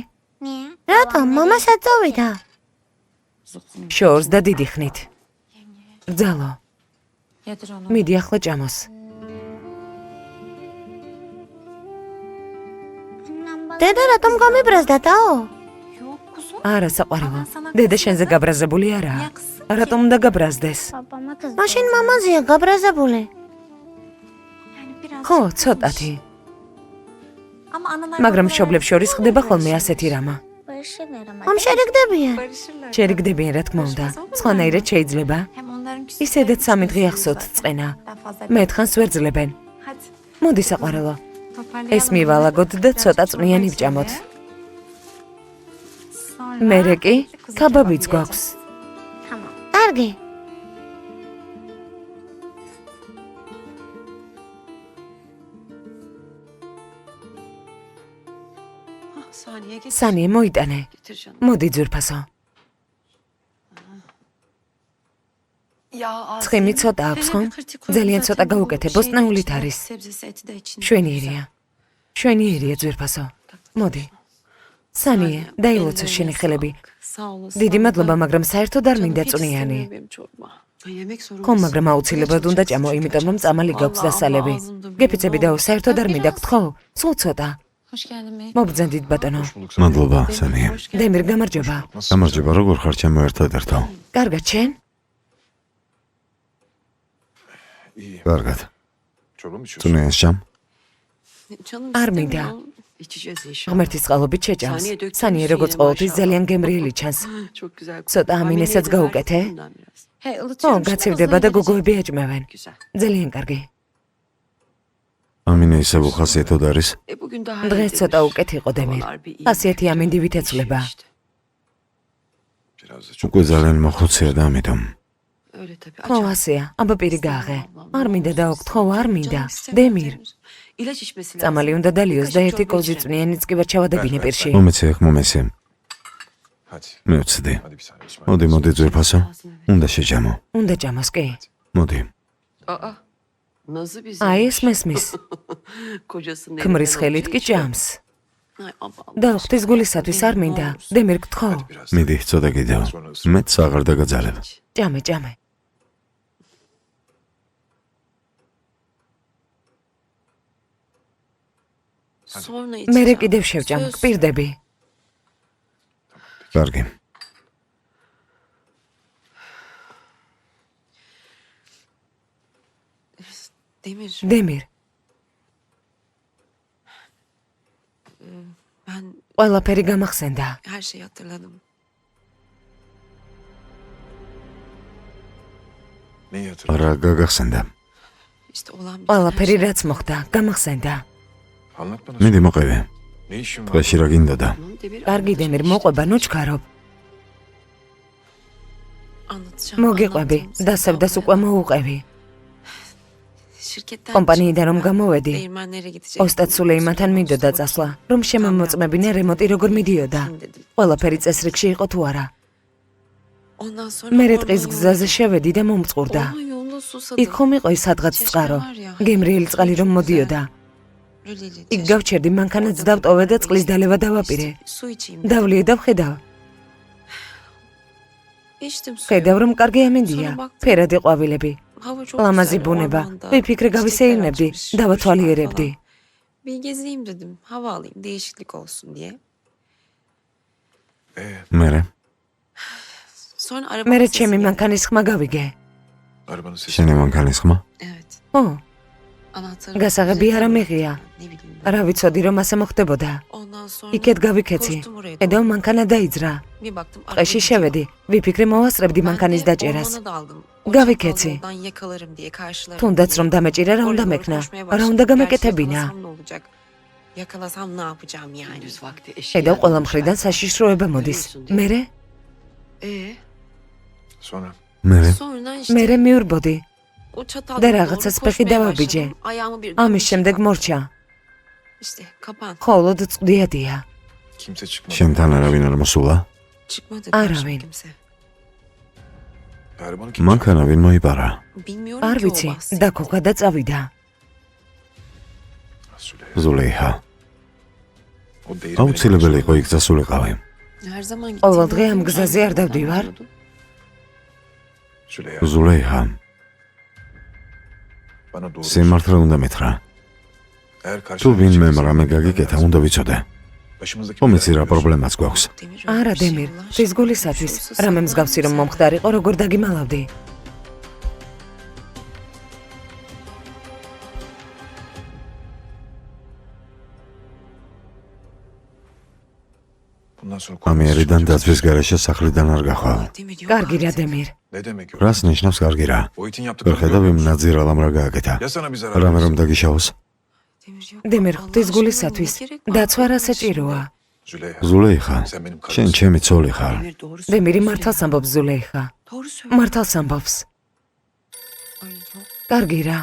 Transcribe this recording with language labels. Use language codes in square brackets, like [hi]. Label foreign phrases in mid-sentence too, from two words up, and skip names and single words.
[ka] რატომ? მამასაც წავიდა. შორს და დიდი ხნით. რძალო. მიდი ახლა ჭამოს. დედა რატომ გამიბრაზდათაო? [tr] Yok kuzum. [ka] არა საყვარელო. დედა შენზე გაბრაზებული არაა. რატომ უნდა გაბრაზდეს? მაშინ მამაზეა გაბრაზებული. [tr] Yani biraz. [ka] ხო, ცოტათი. [tr] Ama analar [ka] მაგრამ [tr] babalar [ka] მშობლებს შორის ხდება ხოლმე ასეთი რამა. ამ შერიგდებიან. [tr] barışırlar. [ka] შერიგდებიან რა თქმა უნდა. სხვანაირად შეიძლება. [tr] Hem onların [ka] ისედაც 3 დღე ახსოვთ წყენა. მე თხანს ვერ ძლებენ. [tr] Hadi. [ka] მოდი საყვარელო. [tr] Toparlayalım. [ka] ეს მივალაგოთ და ცოტა წვნიანი ვჭამოთ. [tr] Sonra [ka] მერე კი [tr] kuzu [ka] კაბაბიც [tr] kebabı [ka] გვაქვს. [tr] Tamam. [ka] კარგი. [tr] Saniye getir. [ka] სანიე მოიტანე. [tr] Getir canım. [ka] მოდი ძვირფასო. [tr] Ya [ka] ცხიმი ცოტა აქვს ხო? ძალიან ცოტა გაუკეთე, ბოსტნეულით არის. [tr] Sebzesi eti de içinde. [ka] შვენიერია. შვენიერია ძვირფასო. მოდი. სანიე, დაილოცო შენი ხელები. [tr] Sağ olasın. [ka] დიდი მადლობა, მაგრამ საერთოდ არ მინდა წვნიანი. [tr] Yemek sorun. [ka] ხო, მაგრამ აუცილებლად უნდა ჭამო, იმიტომ რომ წამალი გაქვს დასალები. გეფიცები და საერთოდ არ მინდა გთხოვ. სულ ცოტა. [tr] Hoş geldin bey. [ka] მობრძანდით ბატონო. მადლობა, სანია. დემირ გამარჯობა. გამარჯობა, როგორ ხარ ჩემო ერთადერთო? კარგად შენ? კარგად. [tr] Çorba mı içiyorsun? [ka] წვნიანს ჭამ? [tr] Canım [ka] არ [tr] istemiyor. [ka] მინდა. [tr] İçeceğiz inşallah. [ka] ღმერთის წყალობით შეჭამს. სანიე როგორც ყოველთვის ძალიან გემრიელი ჩანს. [tr] Çok güzel. [ka] ცოტა ამინესაც გაუკეთე. Hey ო, [tr] ılıtıyorum. [ka] გაცივდება და გოგოები აჭმევენ. [tr] Güzel. [ka] ძალიან კარგი. ამინე ისე უხასიათოდ არის? [tr] Bugün daha [ka] დღეს ცოტა უკეთ იყო დემირ. ხასიათი ამინდივით ეცვლება. [tr] Biraz da çok. [ka] უკვე ძალიან მოხუცია და ამიტომ. [tr] Öyle tabii. [ka] ხო, ასეა. აბა პირი გააღე. არ მინდა დაოგთხოვ, არ მინდა. დემირ. [tr] İlaç içmesi lazım. [ka] წამალი უნდა დალიოს და ერთი კოზი წვნიანიც კი ვერ ჩავადებინე პირში. მომეცე აქ მომეცე. [tr] Hadi. [ka] მე ვცდი. [tr] Hadi bir saniye İsmail. [ka] მოდი, მოდი ძვირფასო. უნდა შეჭამო. უნდა ჭამოს კი. მოდი. [tr] Aa. Nazı bizi. [ka] აი ეს მესმის. [tr] Kocasının [ka] ქმრის [tr] elinden [ka] ხელით [tr] olduğu [ka] კი [tr] için. [ka] ჭამს. [tr] Ay, Allah Allah. [ka] და ღვთის გულისათვის არ მინდა. დემირ გთხოვ. [tr] Biraz. [ka] მიდი, ცოტა კიდევ. მეც აღარ დაგაძალებ. ჭამე, ჭამე. [tr] Sonra [ka] მერე [tr] içeceğim. [ka] კიდევ შევჭამ, [tr] Söz. [ka] გპირდები. კარგი. Demir, დემირ, [tr] ben [ka] ყველაფერი გამახსენდა. [tr] her şeyi hatırladım. Neyi hatırladın? [ka] რა გაგახსენდა? [tr] İşte olan bir [ka] ყველაფერი რაც მოხდა, გამახსენდა. [tr] Anlat bana. [ka] მიდი მოყევი. [tr] Ne işin var? [ka] დღეში რა გინდოდა? Demir კარგი დემირ, მოყვება, ნუ ჩქარობ. [tr] anlatacağım. [ka] მოგიყვები, დასევდას უკვე მოუყევი. [tr] Şirketten [ka] კომპანიიდან რომ [tr] çıktım. [ka] გამოვედი, [tr] Değirmenlere gidecektim. [ka] ოსტატ სულეიმანთან მინდოდა წასვლა, რომ შემომოწმებინე რემონტი როგორ მიდიოდა. [tr] Dedim. [ka] ყველაფერი წესრიგში იყო თუ არა. [tr] Ondan sonra [ka] მე [tr] orman [ka] ტყის [tr] yolunda- [ka] გზაზე შევედი და მომწყურდა. [tr] Orman yolunda susadım. [ka] იქ ხომ იყო ის სადღაც წყარო, გემრიელი წყალი რომ მოდიოდა. [tr] Lüleli, [ka] იქ [tr] çeşme. [ka] გავჩერდი, მანქანაც დავტოვე და წყლის დალევა დავაპირე. [tr] Su içeyim dedim. [ka] დავლიე და ვხედავ. [tr] İçtim suyu. [ka] ხედავ რომ კარგი ამინდია, ფერადი ყვავილები. [tr] Hava çok [ka] ლამაზი [tr] güzel [ka] ბუნება. [tr] ormanda. [ka] ვიფიქრე გავისეირნებდი, [tr] Çiçekler [ka] დავათვალიერებდი. [tr] açmış, falan. Bir gezeyim dedim. Hava alayım, değişiklik olsun diye. [ka] მერე [tr] Sonra araba [ka] მერე [tr] sesi [ka] ჩემი [tr] geldi. [ka] მანქანის ხმა გავიგე. [tr] Arabanın sesi. [ka] შენი მანქანის ხმა? [tr] Evet. ო, Anahtarı. [ka] გასაღები არ ამიღია. [tr] Ne bileyim ben. [ka] რა ვიცოდი რომ ასე მოხდებოდა. [tr] Ondan sonra [ka] იქეთ გავიქეცი. [tr] koştum oraya [ka] ხედავ [tr] doğru. [ka] მანქანა დაიძრა. [tr] Bir baktım. [ka] ტყეში [tr] araba [ka] შევედი. ვიფიქრე მოვასწრებდი [tr] Ben de [ka] მანქანის დაჭერას. [tr] ormana daldım. O [ka] გავიქეცი. [tr] çatal yoldan yakalarım diye karşılarım [ka] თუნდაც [tr] diye. [ka] რომ დამეჭირა რა [tr] Oraya [ka] უნდა [tr] doğru [ka] მექნა, [tr] koşmaya [ka] რა [tr] başladım. [ka] უნდა [tr] Gerçi [ka] გამეკეთებინა. [tr] yakalasam ne olacak? Yakalasam ne yapacağım yani? Gündüz vakti eşi [ka] ხედავ [tr] geldi. [ka] ყველა მხრიდან საშიშროება მოდის. მერე, [tr] Sonra. [ka] მერე [tr] Sonra işte [ka] მერე მიურბოდი. [tr] o çatal [ka] და [tr] yolda [ka] რაღაცას [tr] doğru [ka] ფეხი [tr] koşmaya [ka] დავაბიჯე. [tr] başladım. Ayağımı bir [ka] ამის შემდეგ მორჩა. [tr] İşte kapan. [ka] ხოლოდ წყდიადია. [tr] Kimse çıkmadı. [ka] შენთან არავინ არ მოსულა? [tr] Çıkmadı [ka] Aravin. [tr] karşıma kimse. Arabanı kim [ka] მანქანა ვინ მოიპარა? [tr] Bilmiyorum [ka] არ [tr] ki o [ka] ვიცი, [tr] bahsi. [ka] დაკოღა და წავიდა. Süleyha. ზულეიხა. [tr] O değirmene [ka] აუცილებელი იყო [tr] gidiyorsun. [ka] იქ წასულიყავი. [tr] Her zaman [ka] ყოველ [tr] gittiğim [ka] დღე ამ [tr] yerden [ka] გზაზე არ [tr] ben [ka] დავდივარ. [tr] anlıyordum. Süleyha. [ka] ზულეიხა, [tr] Bana doğru. [ka] სიმართლე უნდა მითხრა. [tr] Eğer [ka] თუ [tr] karşına [ka] ვინმე [tr] çıksa- [ka] რამე გაგიკეთა, უნდა ვიცოდე. [tr] Başımızdaki [ka] ხომიცი რა [tr] belaya [ka] პრობლემაც გვაქვს. არა, დემირ, ღვთის გულისათვის, რამე მსგავსი რომ მომხდარიყო, როგორ დაგიმალავდი? [tr] Bundan sonra [ka] ამიერიდან დაცვის გარეშე სახლიდან არ გახვალ. კარგი რა, დემირ. [tr] Ne demek o? [ka] რას ნიშნავს კარგი რა? [tr] Boyut'un [ka] ვერ [tr] yaptıklarını [ka] ხედავ იმ [tr] görmüyorsun. [ka] ნაძირალამ რა გააკეთა. [tr] Ya sana bir zarar [ka] რამე რომ [tr] verirse? [ka] დაგიშავოს? დემირ, ღვთის გულისათვის, დაცვა რა საჭიროა? Züleyha. ზულეიხა, [tr] Sen benim [ka] შენ [tr] karımsın. [ka] ჩემი ცოლი ხარ. დემირი მართალს ამბობს ზულეიხა. მართალს ამბობს. კარგი რა.